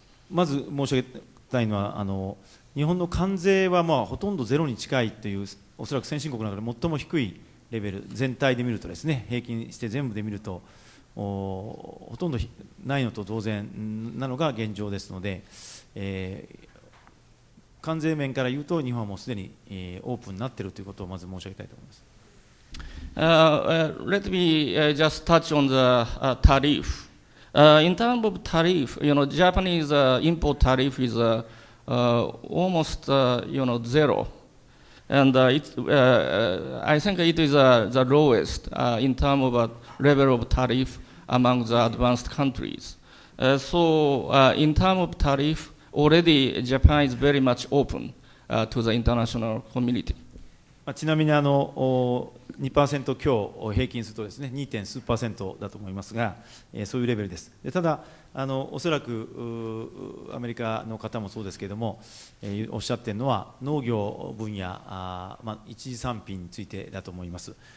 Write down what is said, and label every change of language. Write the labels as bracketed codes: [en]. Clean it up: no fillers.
[ja] まず申し上げたいのは日本の関税はほとんどゼロに近いという、おそらく先進国の中で最も低いレベル、全体で見るとですね、平均して全部で見るとほとんどないのと同然なのが現状ですので、関税面から言うと日本はもうすでにオープンになっているということをまず申し上げたいと思います。 [en] Let me just touch on the tariff. In terms of tariff, Japanese import tariff is almost zero, and I think it is the lowest in terms of level of tariff among the advanced countries. So in terms of tariff, already Japan is very much open to the international community. [ja] ちなみに2% 強平均するとですね 2. 数%だと思いますが、そういうレベルです。ただおそらくアメリカの方もそうですけれども、おっしゃっているのは農業分野、一次産品についてだと思います。